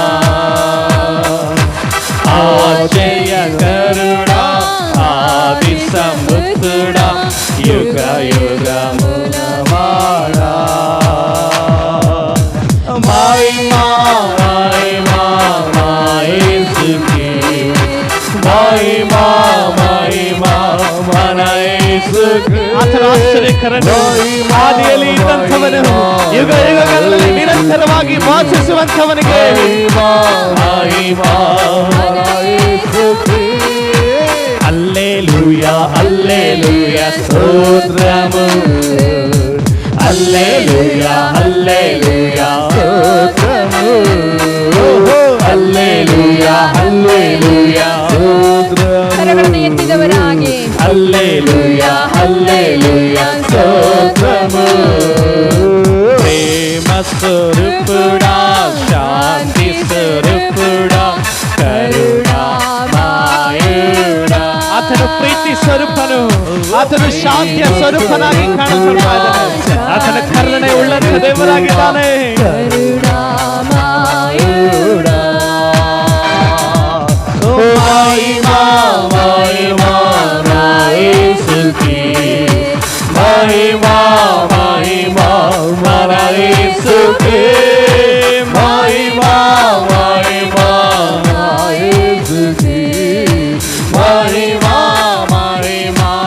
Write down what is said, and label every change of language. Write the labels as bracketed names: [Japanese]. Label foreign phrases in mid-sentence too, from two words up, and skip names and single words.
[Telugu] ఆశ్చర్యకరుడా ఆది సంభూతుడా యుగ యుగ మూలవాడా మహిమా మహిమా యేసుకే మహిమా మహిమా మన యేసుకే ಆತನ [Kannada] ಆಶ್ಚರ್ಯಕರನು ಆದಿಯಲ್ಲಿ ಇದ್ದಂಥವನು ಯುಗ ಯುಗಗಳಲ್ಲಿ ನಿರಂತರವಾಗಿ ವಾಸಿಸುವಂಥವನಿಗೆ ಮಹಿಮಾ ಮಹಿಮಾ [Telugu] యేసుకే హల్లెలూయా హల్లెలూయా స్తోత్రము హల్లెలూయా హల్లెలూయా స్తోత్రము హల్లెలూయా హల్లెలూయా [Kannada] ಕರಗಳನ್ನು ಎತ್ತಿದವರಾಗಿ [Telugu] హల్లెలూయా హల్లెలూయా స్తోత్రము ప్రేమ స్వరూపుడా శాంతి స్వరూపుడా కరుణామయుడా [Kannada] ಆತನು ಪ್ರೀತಿ ಸ್ವರೂಪನು ಆತನು ಶಾಂತಿಯ ಸ್ವರೂಪನಾಗಿ ಕಾಣಲ್ಪಡ್ತಾ ಇದ್ದಾನೆ ಆತನ ಕರುಣೆ ಉಳ್ಳಂತ ದೇವರಾಗಿದ್ದಾನೆ [Telugu] కరుణామయుడా మహిమా మహిమా యేసుకే మహిమా మహిమా మన యేసుకే మహిమా మహిమా యేసుకే మహిమా మహిమా